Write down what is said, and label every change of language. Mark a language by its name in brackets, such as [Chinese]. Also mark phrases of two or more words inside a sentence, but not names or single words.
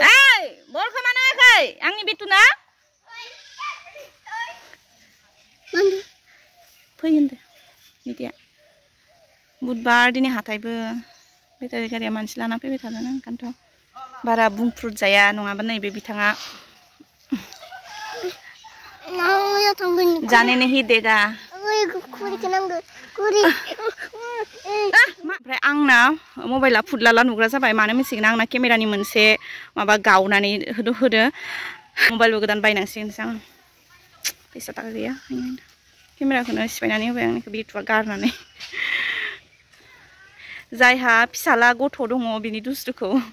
[Bodo] ओइ बलखौ मानो होआखै आंनि बेटुना फै होनदो बिदिया बुधबार दिनै हाथायबो बेटारि गारिया मानसि लाना फैबाय थादों ओंखायनोथ' बारा बुंफ्रुट जाया नङाबा नैबे बिथाङा [Hindi] जाने नहीं देगा [Bodo] ओमफ्राय आंना मबाइला फुदलाला नुग्रा जाबाय मानो मिथिगोन आंना केमेरानि मोनसे माबा गावनानै होदो मबाइलबो गोदान बायनांसिगोन आं फैसा थाखा गैया केमेराखौनो सिफायनानै होबाय आंनिखौ बेटुआ गारनानै जायहा फिसाला गथ' दङ बिनि दुस्थुखौ